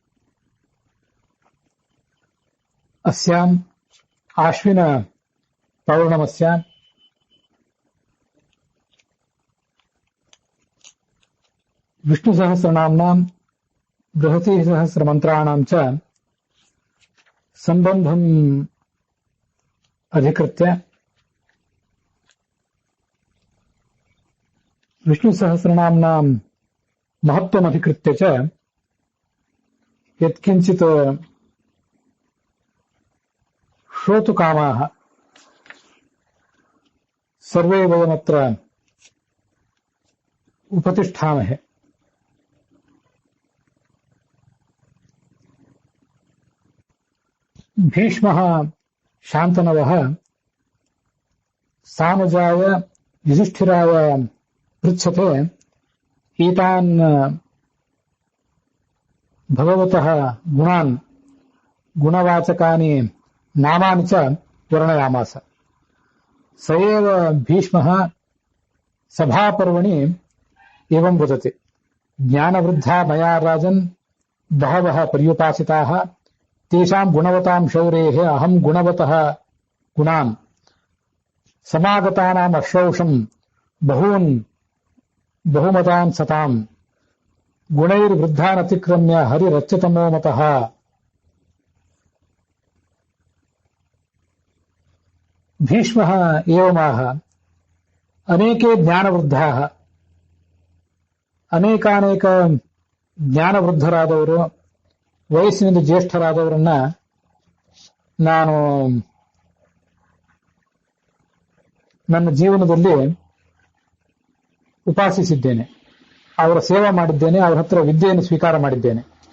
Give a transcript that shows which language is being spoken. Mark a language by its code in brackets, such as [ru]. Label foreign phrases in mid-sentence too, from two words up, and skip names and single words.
[sa] ಅಸ್ಯಾಂ ಆಶ್ವಿನ ಪೌರ್ಣಮಸ್ಯಾಂ ವಿಷ್ಣು ಸಹಸ್ರನಾಮ್ನಾಂ ಬೃಹತಿ ಸಹಸ್ರ ಮಂತ್ರಾಣಾಂ ಚ ಸಂಬಂಧಂ ಅಧಿಕೃತ್ಯ ವಿಷ್ಣು ಸಹಸ್ರನಾಮ್ನಾಂ ಮಹತ್ವಮಧಿಕೃತ್ಯ ಚ ಯತ್ಕಿಂಚಿತ್ ಶ್ರೋತುಕಾಮಾಃ ಸರ್ವೇ ವಯಮತ್ರ ಉಪತಿಷ್ಠಾಮಹೆ. ಭೀಷ್ಮಃ ಶಾಂತನವಃ ಸಾನುಜಾಯ ಯುಧಿಷ್ಠಿರಾಯ ಪೃಚ್ಛತೆ ಏತಾನ್ ಭಗವತಃ ಗುಣಾನ್ ಗುಣವಾಚಕಾನಿ ನಾಮಾನಿ ಚ ವರ್ಣಯಾಮಾಸ. ಸ ಏವ ಭೀಷ್ಮಃ ಸಭಾಪರ್ವಣಿ ಏವಂ ವದತಿ. ಜ್ಞಾನವೃದ್ಧಾ ಮಯಾ ರಾಜನ್ ಬಹವಃ ಪರ್ಯುಪಾಸಿತಾಃ ತೇಷಾಂ ಗುಣವತಾಂ ಶೌರೇಃ ಅಹಂ ಗುಣವತಃ ಗುಣಾನ್ ಸಮಾಗತಾನಾಂ ಅಶ್ರೌಷಂ ಬಹೂನ್ ಬಹುಮತಾನ್ ಸತಾಂ ಗುಣೈರ್ವೃದ್ಧಾನ್ ಅತಿಕ್ರಮ್ಯ ಹರಿರಚ್ಯತಮೋ ಮತಃ. ಭೀಷ್ಮಃ ಏವಮಾಹ ಅನೇಕೆ ಜ್ಞಾನವೃದ್ಧಾಃ, [kn] ಅನೇಕಾನೇಕ ಜ್ಞಾನವೃದ್ಧರಾದವರು, ವಯಸ್ಸಿನಿಂದ ಜ್ಯೇಷ್ಠರಾದವರನ್ನ ನಾನು ನನ್ನ ಜೀವನದಲ್ಲಿ ಉಪಾಸಿಸಿದ್ದೇನೆ, ಅವರ ಸೇವೆ ಮಾಡಿದ್ದೇನೆ, ಅವರ ಹತ್ರ ವಿದ್ಯೆಯನ್ನು ಸ್ವೀಕಾರ ಮಾಡಿದ್ದೇನೆ.